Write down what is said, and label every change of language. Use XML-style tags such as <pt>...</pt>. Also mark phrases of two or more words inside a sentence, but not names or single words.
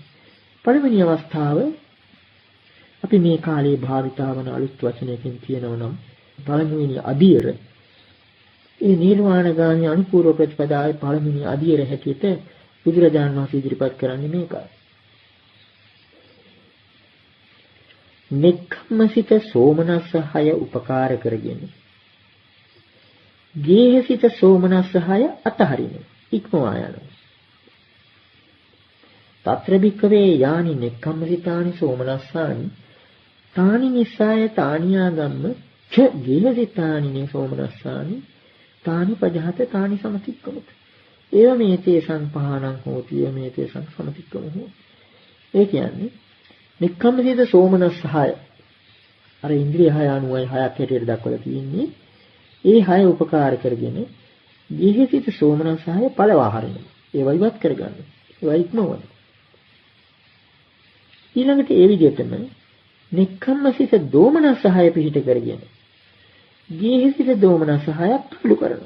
<si>පළවෙනි අවස්ථාව අපි මේ කාලේ භාවිතා වන අලුත් වචනයකින් කියනවා නම් පළමුවෙනි අදියර ඒ නිර්වාණගාමී අනුපූර්ව ප්‍රතිපදාවේ පළමුවෙනි අදියර හැටියට බුදුරජාණන් වහන්සේ ඉදිරිපත් කරන්නේ මේකයි. නික්ඛම්මසිත සෝමනස්ස 6 උපකාර කරගෙන ගේහසිත සෝමනස්ස 6 අතහරින ඉක්මවා යනවා.</si> <pi>తත්‍ර භික්ඛවේ යානි නික්ඛම්මසිතානි සෝමනස්සානි තානි නිසාය තානියාගම්ම ච ගේහසිතානි සෝමනස්සානි තානි පජහත තානි සමතික්කමත ඒව මේතේ සංපහානං හෝති ඒව මේතේ සමතික්කම හෝති.</pi> <si>ඒ කියන්නේ නික්ඛම්මසිත සෝමනස්ස 6 අර ඉන්ද්‍රිය 6 අනුවයි 6ක් හැටියට දක්වලා තියෙන්නේ. ඒ 6 උපකාර කරගෙන ගේහසිත සෝමනස්ස 6 පළවා හරිනවා. ඒව ඉවත් කරගන්න. ඒව ඉක්මවන්න. ඊළඟට ඒ විදිහටම නික්ඛම්මසිත දෝමනස්ස 6 පිහිට කරගෙන ගේහසිත දෝමනස්ස 6ක් අඩු කරනවා.</si>